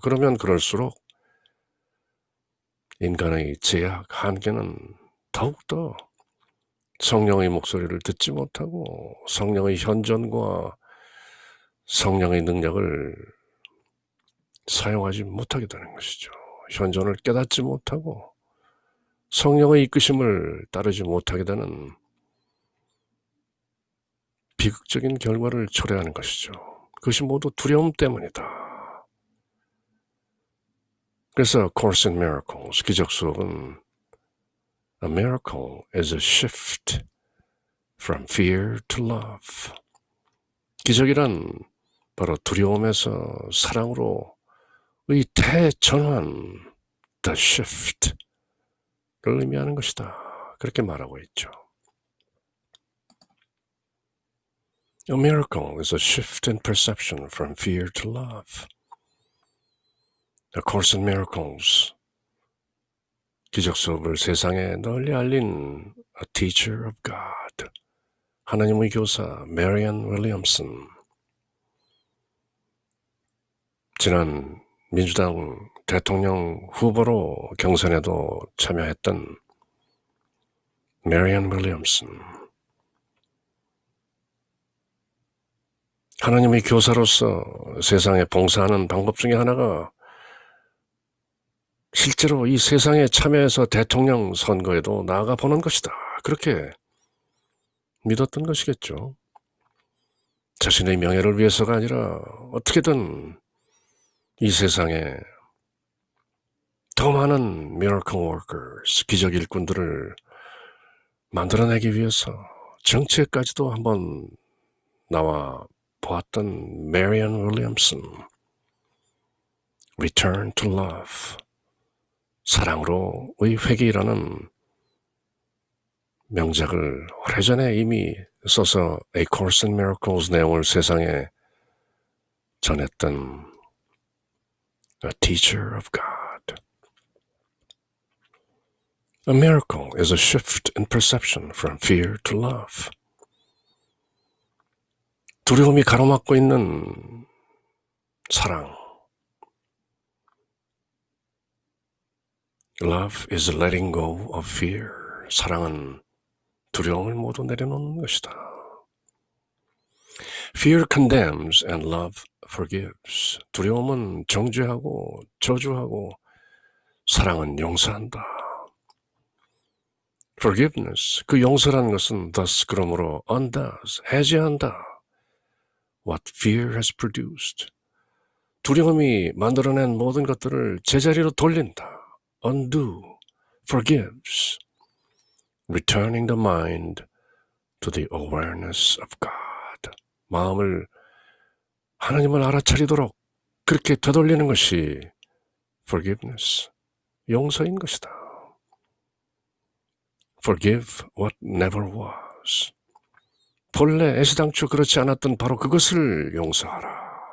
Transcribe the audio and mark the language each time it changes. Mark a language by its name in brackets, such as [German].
[Korean] 그러면 그럴수록 인간의 제약, 한계는 더욱더 성령의 목소리를 듣지 못하고 성령의 현존과 성령의 능력을 사용하지 못하게 되는 것이죠. 현존을 깨닫지 못하고 성령의 이끄심을 따르지 못하게 되는 비극적인 결과를 초래하는 것이죠. 그것이 모두 두려움 때문이다. 그래서 [English] Course in Miracles, [Korean] 기적 수업은 [English] A miracle is a shift from fear to love. [Korean] 기적이란 바로 두려움에서 사랑으로 의 대전환, [English] the shift [Korean] 를 의미하는 것이다. 그렇게 말하고 있죠. [English] A miracle is a shift in perception from fear to love. [Korean] A Course in Miracles, 기적 수업을 세상에 널리 알린 [English] A Teacher of God, [Korean] 하나님의 교사 메리언 윌리엄슨. 지난 민주당 대통령 후보로 경선에도 참여했던 메리언 윌리엄슨. 하나님의 교사로서 세상에 봉사하는 방법 중에 하나가 실제로 이 세상에 참여해서 대통령 선거에도 나아가 보는 것이다. 그렇게 믿었던 것이겠죠. 자신의 명예를 위해서가 아니라 어떻게든 이 세상에 더 많은 [English] miracle workers, [Korean] 기적 일꾼들을 만들어내기 위해서 정치에까지도 한번 나와 보았던 메리언 윌리엄슨. [English] Return to Love, [Korean] 사랑으로의 회귀라는 명작을 오래전에 이미 써서 A Course in Miracles 내용을 세상에 전했던 [English] A Teacher of God. A miracle is a shift in perception from fear to love. [Korean] 두려움이 가로막고 있는 사랑. [English] Love is letting go of fear. [Korean] 사랑은 두려움을 모두 내려놓는 것이다. [English] Fear condemns and love forgives. [Korean] 두려움은 정죄하고 저주하고 사랑은 용서한다. Forgiveness, 그 용서라는 것은 thus 그러므로 undoes, 해제한다. [English] What fear has produced. [Korean] 두려움이 만들어낸 모든 것들을 제자리로 돌린다. [English] Undo, forgives. Returning the mind to the awareness of God. [Korean] 마음을 하나님을 알아차리도록 그렇게 되돌리는 것이 forgiveness, 용서인 것이다. [English] Forgive what never was. [Korean] 본래 애시당초 그렇지 않았던 바로 그것을 용서하라.